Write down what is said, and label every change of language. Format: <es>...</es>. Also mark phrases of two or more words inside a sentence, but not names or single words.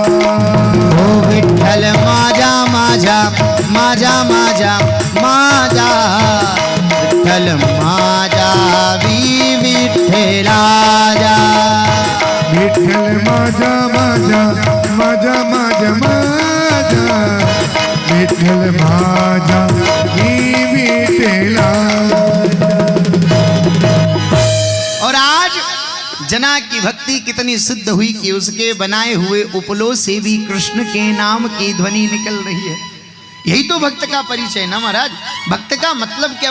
<mr>ओ विठ्ठल माजा माजा माजा माजा माजा विठ्ठल माजा विठ्ठलाजा। विठ्ठल माजा माजा माजा माजा माजा विठ्ठल माजा विठ्ठला।</mr> <hi>और आज जना की भक्ति कितनी सिद्ध हुई कि उसके बनाए हुए उपलों से भी कृष्ण के नाम की ध्वनि निकल रही है। यही तो भक्त का परिचय ना महाराज। भक्त का मतलब क्या?</hi>